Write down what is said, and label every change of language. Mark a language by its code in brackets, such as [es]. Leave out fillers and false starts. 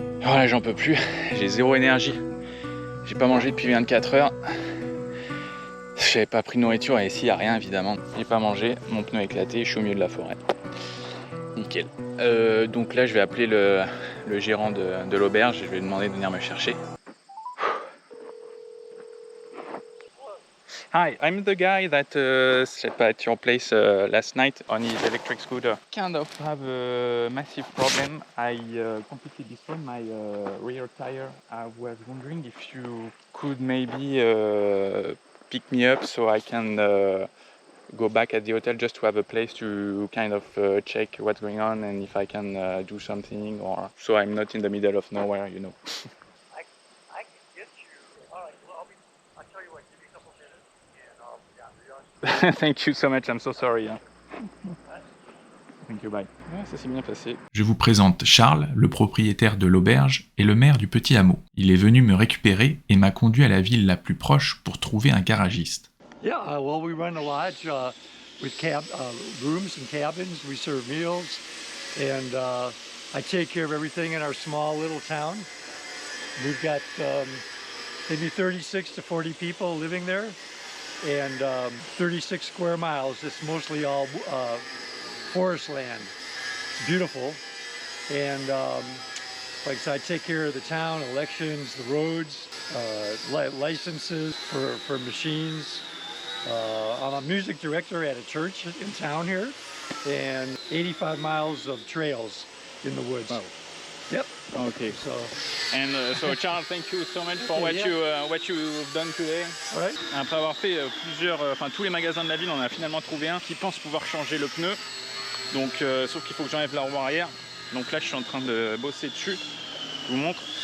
[fr] Voilà, j'en peux plus, j'ai zéro énergie. J'ai pas mangé depuis 24 heures. J'avais pas pris de nourriture et ici il n'y a rien évidemment. J'ai pas mangé, mon pneu est éclaté, je suis au milieu de la forêt. Nickel. Donc là je vais appeler le gérant de l'auberge et je vais lui demander de venir me chercher. [en] Hi, I'm the guy that slept at your place last night on his electric scooter. Kind of have a massive problem. I completely destroyed my rear tire. I was wondering if you could maybe pick me up so I can go back at the hotel just to have a place to kind of check what's going on and if I can do something or so I'm not in the middle of nowhere, you know. I can get you. All right, well, I'll tell you what, give me a couple minutes and I'll be on. Thank you so much, I'm so sorry. Thank you, bye. [fr] Ouais, ça s'est bien passé. Je vous présente Charles, le propriétaire de l'auberge et le maire du petit hameau. Il est venu me récupérer et m'a conduit à la ville la plus proche pour trouver un garagiste. [en] Yeah, well, we run a lodge with rooms and cabins. We serve meals, and I take care of everything in our small little town. We've got maybe 36 to 40 people living there, and 36 square miles. It's mostly all forest land. It's beautiful, and like I said, I take care of the town, elections, the roads, licenses for machines. I'm a music director at a church in town here, and 85 miles of trails in the woods. Wow. Yep. Okay. So Charles, thank you so much for Okay, what you've done today. all right. [fr] Après avoir fait tous les magasins de la ville, on a finalement trouvé un qui pense pouvoir changer le pneu. Donc, sauf qu'il faut que j'enlève la roue arrière. Donc là, je suis en train de bosser dessus. Je vous montre.